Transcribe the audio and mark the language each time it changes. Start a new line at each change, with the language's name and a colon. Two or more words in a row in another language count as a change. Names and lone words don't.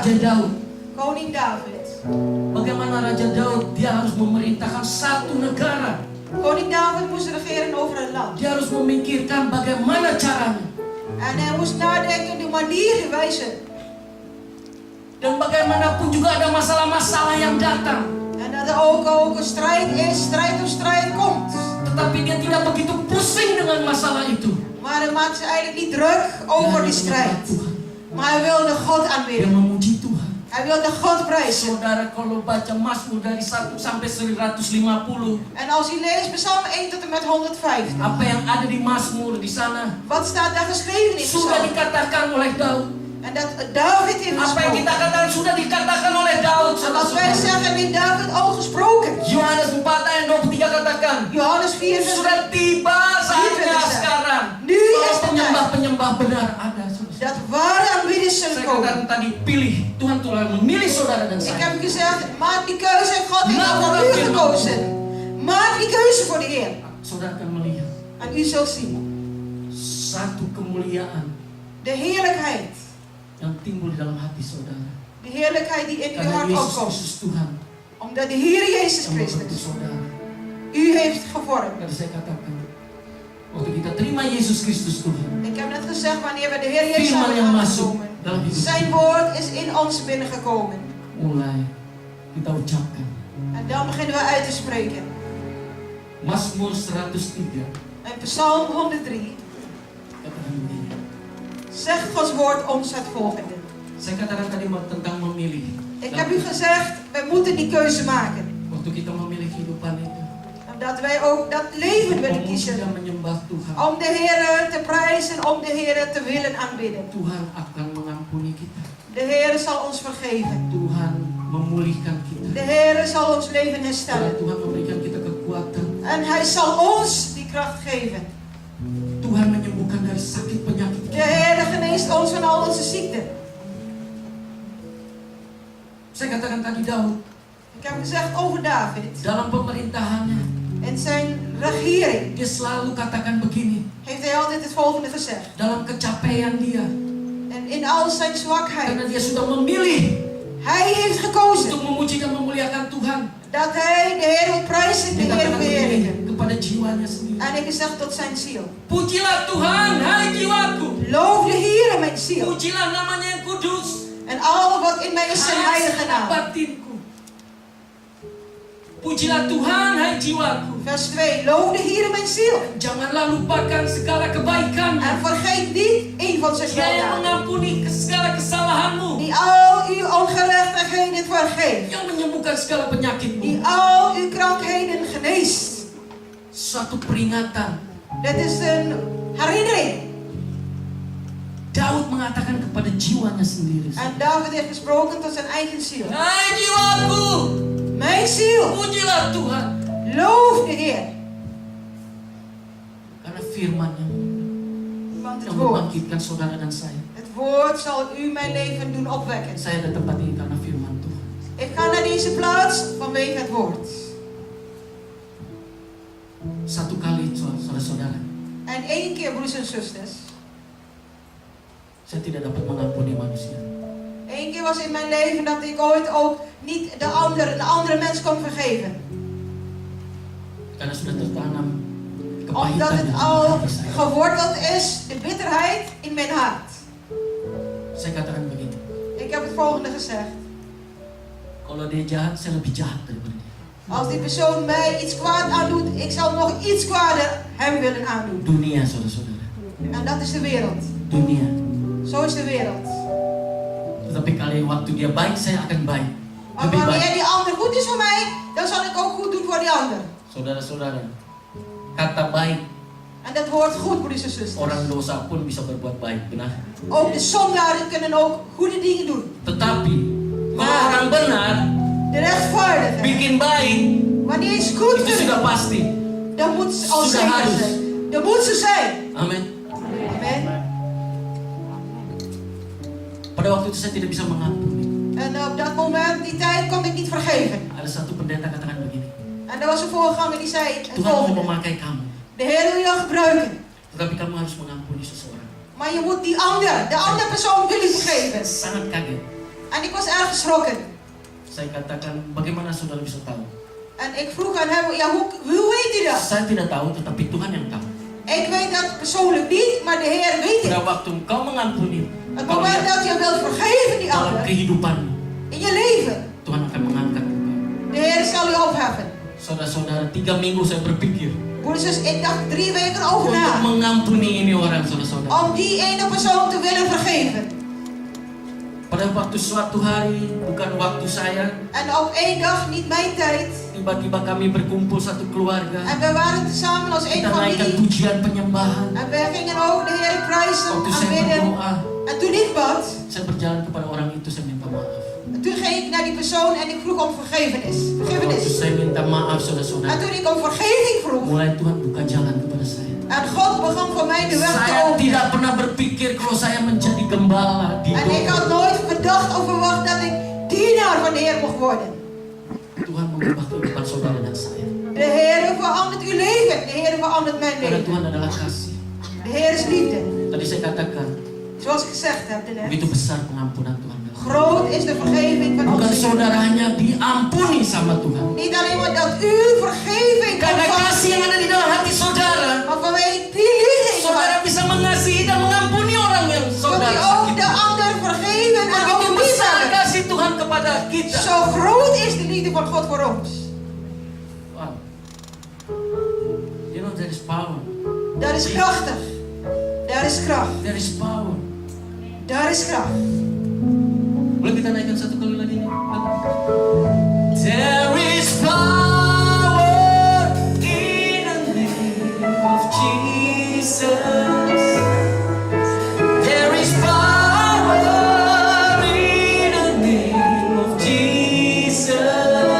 Indonesian: Daud.
Dutch: Koning David.
Indonesian: Bagaimana Raja Daud, dia harus memerintahkan satu negara.
Dutch: Koning David moest regeren over een land.
Indonesian: Dia harus memikirkan bagaimana caranya.
Dutch: En hij moest nadenken de manier wijzen.
Indonesian: Dan bagaimanapun juga ada masalah-masalah yang datang.
Dutch: En dat er ook een strijd is, strijd op strijd komt.
Indonesian: Tetapi dia tidak begitu pusing dengan masalah itu.
Dutch: Maar hij maakt zich eigenlijk niet druk over die strijd.
Indonesian: Tuhan.
Dutch: Maar hij wilde God
Indonesian: Dia
Dutch: aanbidden.
Indonesian: memuji Tuhan.
Dutch: Hij wilde God prijzen.
Indonesian: Saudara kalau baca Mazmur dari 1 sampai 150,
Dutch: En als u leest Psalm 1 tot en met 150.
Indonesian: apa yang ada di Mazmur di sana
Dutch: Wat staat daar geschreven in
Indonesian: sudah
Dutch: Psalm?
Indonesian: dikatakan oleh Daud.
Dutch: En dat David heeft
Indonesian: Apa yang kita
Dutch: gesproken.
Indonesian: katakan sudah dikatakan oleh Daud.
Dutch: En als wij zeggen, heeft David al gesproken.
Indonesian: Yohanes 4 ayat 23 katakan,
Dutch: Johannes 4 vers
Indonesian: sudah tiba saatnya sekarang.
Dutch: Nu is
Indonesian: Kalau
Dutch: de tijd
Indonesian: penyembah-penyembah benar ada. Saudara.
Dutch: dat ware aanbidders
Indonesian: Saya
Dutch: zullen komen.
Indonesian: katakan tadi, pilih. Tuhan telah memilih saudara dan
Dutch: Ik
Indonesian: saya.
Dutch: heb gezegd, maak die keuze. God heeft al voor u gekozen. Maak die keuze voor de Heer.
Indonesian: Saudara akan melihat
Dutch: En u zult zien.
Indonesian: satu kemuliaan
Dutch: De heerlijkheid.
Indonesian: yang timbul di dalam hati saudara.
Dutch: De heerlijkheid die in uw
Indonesian: Karena
Dutch: hart
Indonesian: Yesus
Dutch: opkomt.
Indonesian: Kristus Tuhan
Dutch: Omdat de Heer Jezus
Indonesian: yang membentuk
Dutch: Christus
Indonesian: saudara.
Dutch: u heeft gevormd.
Indonesian: Tadi saya katakan, waktu kita terima Yesus Kristus Tuhan,
Dutch: Ik heb net gezegd, wanneer we de Heer Jezus
Indonesian: firman
Dutch: zijn
Indonesian: yang masuk
Dutch: aangekomen.
Indonesian: dalam hidup
Dutch: Zijn
Indonesian: kita,
Dutch: woord is in ons binnengekomen.
Indonesian: mulai kita ucapkan.
Dutch: En dan beginnen we uit te spreken.
Indonesian: Mazmur 103
Dutch: En Psalm 103
Indonesian: katakan begini.
Dutch: zegt Gods woord ons het volgende.
Indonesian: Saya katakan tadi tentang memilih.
Dutch: Ik heb u gezegd, wij moeten die keuze maken.
Indonesian: Waktu kita memilih kehidupan itu,
Dutch: Omdat wij ook dat leven willen
Indonesian: memuji
Dutch: kiezen.
Indonesian: dan menyembah Tuhan,
Dutch: Om de Heer te prijzen, om de Heer te willen aanbidden.
Indonesian: Tuhan akan mengampuni kita.
Dutch: De Heer zal ons vergeven.
Indonesian: Tuhan memulihkan kita.
Dutch: De Heer zal ons leven
Indonesian: Dan
Dutch: herstellen.
Indonesian: Tuhan memberikan kita kekuatan.
Dutch: En Hij zal ons die kracht geven.
Indonesian: Tuhan menyembuhkan dari sakit penyakit
Dutch: De
Indonesian: kita.
Dutch: Heer geneest ons van al onze ziekten.
Indonesian: Saya katakan tadi Daud,
Dutch: Ik heb gezegd over David.
Indonesian: dalam pemerintahannya,
Dutch: In zijn regering
Indonesian: dia selalu katakan begini.
Dutch: heeft hij altijd het volgende gezegd.
Indonesian: Dalam kecapean dia,
Dutch: En in al zijn
Indonesian: karena
Dutch: zwakheid.
Indonesian: dia sudah memilih
Dutch: Hij heeft gekozen
Indonesian: untuk memuji dan memuliakan Tuhan.
Dutch: dat hij de Heer wil prijzen, de
Indonesian: Dia
Dutch: Heer
Indonesian: katakan
Dutch: wil
Indonesian: begini
Dutch: beëren.
Indonesian: kepada jiwanya sendiri.
Dutch: En ik gezegd tot zijn ziel.
Indonesian: Pujilah Tuhan, hai jiwaku.
Dutch: Loof de Heer, mijn ziel.
Indonesian: Pujilah namanya yang kudus.
Dutch: En al wat in mij is zijn
Indonesian: Hai
Dutch: heilige
Indonesian: segenap
Dutch: naam.
Indonesian: batinku. Pujilah Tuhan, hai jiwaku.
Dutch: Vers 2. Loof de Heer, mijn ziel.
Indonesian: Janganlah lupakan segala kebaikannya.
Dutch: En vergeet niet een van zijn
Indonesian: Dia yang
Dutch: weldaden.
Indonesian: mengampuni segala kesalahanmu.
Dutch: Die al uw ongerechtigheden vergeeft.
Indonesian: Yang menyembuhkan segala penyakitmu.
Dutch: Die al uw krankheden geneest.
Indonesian: Suatu peringatan.
Dutch: Dit is een herinnering.
Indonesian: Daud mengatakan kepada jiwanya sendiri.
Dutch: En David heeft gesproken tot zijn eigen ziel.
Indonesian: Hai jiwaku,
Dutch: Mijn ziel,
Indonesian: pujilah Tuhan.
Dutch: loof de Heer.
Indonesian: Karena firman-Nya
Dutch: Want het
Indonesian: yang
Dutch: woord,
Indonesian: membangkitkan saudara dan saya.
Dutch: het woord zal u mijn leven doen opwekken.
Indonesian: Saya ada tempat ini karena firman Tuhan.
Dutch: Ik ga naar deze plaats vanwege het woord.
Indonesian: Satu kali saudara-saudara,
Dutch: En één keer, broers en zusters.
Indonesian: saya tidak dapat mengampuni manusia.
Dutch: Eén keer was in mijn leven dat ik ooit ook niet de andere mens kon vergeven.
Indonesian: Karena sudah tertanam
Dutch: Omdat
Indonesian: kepahitan
Dutch: het
Indonesian: di
Dutch: al
Indonesian: hati saya.
Dutch: geworteld is, de bitterheid in mijn hart.
Indonesian: Saya katakan begini,
Dutch: Ik heb het volgende gezegd.
Indonesian: kalau dia jahat, saya lebih jahat daripada dia.
Dutch: Als die persoon mij iets kwaad aandoet, ik zal nog iets kwaader hem willen aandoen.
Indonesian: Dunia, saudara-saudara.
Dutch: En dat is de wereld.
Indonesian: Dunia.
Dutch: Zo is de wereld.
Indonesian: Tetapi kali waktu dia baik, saya akan baik.
Dutch: Maar
Indonesian: Lebih
Dutch: wanneer
Indonesian: baik.
Dutch: die ander goed is voor mij, dan zal ik ook goed doen voor die ander.
Indonesian: Saudara-saudara, kata baik,
Dutch: En dat hoort goed, broeders en zusters.
Indonesian: orang dosa pun bisa berbuat baik, benar?
Dutch: Ook de zondaren kunnen ook goede dingen doen.
Indonesian: Tetapi, kalau
Dutch: Maar
Indonesian: orang benar
Dutch: de rechtvaardigen,
Indonesian: bikin baik,
Dutch: wanneer iets goed
Indonesian: itu sudah
Dutch: kunnen,
Indonesian: pasti.
Dutch: dan moet ze al
Indonesian: Sudah
Dutch: zeker
Indonesian: harus.
Dutch: zijn. Dan moet ze zijn.
Indonesian: Amin.
Dutch: Amen.
Indonesian: Pada waktu itu saya tidak bisa mengampuni.
Dutch: En op dat moment, die tijd, kon ik niet vergeven.
Indonesian: Ada satu pendeta katakan begini,
Dutch: En er was een voorganger die zei het
Indonesian: Tuhan mau
Dutch: volgende.
Indonesian: memakai kamu,
Dutch: De Heer wil jou gebruiken.
Indonesian: tetapi kamu harus mengampuni seseorang.
Dutch: Maar je moet die ander, de andere persoon wil je vergeven.
Indonesian: Sangat kaget.
Dutch: En ik was erg geschrokken.
Indonesian: Saya katakan, bagaimana saudara bisa tahu?
Dutch: En ik vroeg aan hem, ja, hoe weet u dat?
Indonesian: Saya tidak tahu, tetapi Tuhan yang tahu.
Dutch: Ik weet dat persoonlijk niet, maar de Heer weet het.
Indonesian: Pada waktu engkau mengampuni,
Dutch: Het
Indonesian: engkau
Dutch: moment
Indonesian: lihat
Dutch: dat je wilt vergeven die
Indonesian: dalam
Dutch: ander,
Indonesian: kehidupanmu,
Dutch: in je leven,
Indonesian: Tuhan akan mengangkat engkau.
Dutch: de Heer zal u opheffen.
Indonesian: Saudara-saudara, 3 minggu saya berpikir
Dutch: Broeders, dus ik dacht 3 weken over
Indonesian: untuk
Dutch: na.
Indonesian: mengampuni ini orang, saudara-saudara.
Dutch: Om die ene persoon te willen vergeven.
Indonesian: Pada waktu suatu hari, bukan waktu saya,
Dutch: En op één dag, niet mijn tijd.
Indonesian: tiba-tiba kami berkumpul satu keluarga.
Dutch: En we waren tezamen als één
Indonesian: Kita naikkan
Dutch: familie.
Indonesian: pujian penyembahan.
Dutch: En we gingen ook de Heer prijzen,
Indonesian: Waktu saya
Dutch: aanbidden.
Indonesian: berdoa,
Dutch: En toen ik bad,
Indonesian: saya berjalan kepada orang itu, saya minta maaf.
Dutch: toen ging ik naar die persoon en ik vroeg om vergevenis.
Indonesian: Waktu
Dutch: Vergevenis.
Indonesian: saya minta maaf,
Dutch: En
Indonesian: saudara-saudara,
Dutch: toen ik om vergeving vroeg,
Indonesian: mulai Tuhan buka jalan kepada saya.
Dutch: en God begon voor mij de weg te
Indonesian: Saya
Dutch: openen.
Indonesian: tidak pernah berpikir kalau saya menjadi gembala di
Dutch: En ik had nooit gedacht of verwacht dat ik dienaar van de Heer mocht worden.
Indonesian: Tuhan mengubah kehidupan saudara dan saya.
Dutch: De Heer verandert uw leven. De Heer verandert mijn
Indonesian: Karena
Dutch: leven.
Indonesian: Tuhan adalah kasih.
Dutch: De Heer is liefde.
Indonesian: Tadi saya katakan,
Dutch: Zoals ik gezegd heb net.
Indonesian: begitu besar pengampunan Tuhan.
Dutch: Groot is de vergeving van
Indonesian: Bukan
Dutch: onze Heer.
Indonesian: saudara hanya diampuni sama Tuhan.
Dutch: Niet alleen maar dat u vergeving
Indonesian: Karena
Dutch: ontvangt,
Indonesian: kasih yang ada di dalam hati saudara,
Dutch: maar vanwege die liefde in uw
Indonesian: saudara
Dutch: hart,
Indonesian: bisa mengasihi dan mengampuni orang yang
Dutch: kunt u
Indonesian: saudara
Dutch: ook
Indonesian: sakiti.
Dutch: de ander vergeven en
Indonesian: Begitu
Dutch: ook
Indonesian: besar
Dutch: liefhebben.
Indonesian: kasih Tuhan kepada kita.
Dutch: Zo groot is de liefde van God voor ons.
English: Wow. You know there is power.
Dutch: Dat is krachtig. Daar is kracht.
English: There is power.
Dutch: Daar is kracht.
Indonesian: Boleh kita naikkan satu kali lagi nih?
English: There is power in the name of Jesus. There is power in the name of Jesus.